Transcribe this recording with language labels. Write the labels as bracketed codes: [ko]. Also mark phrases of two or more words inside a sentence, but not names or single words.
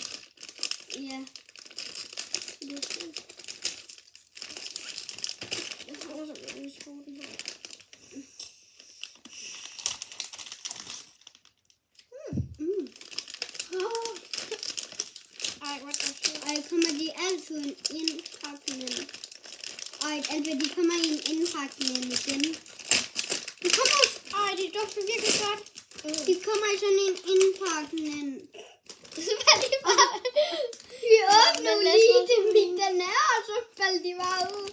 [da] Ja. Jeg tror også, at jeg vil smage den her. Ej, [en] what the shit. [da] Og kommer de altid i en indpakning. Og altså, de kommer i en indpakning igen. De kommer, Det dufter virkelig godt. de kommer i sådan en indpakning. Vi åbner jo lige det mit den er, og så faldt de bare ud.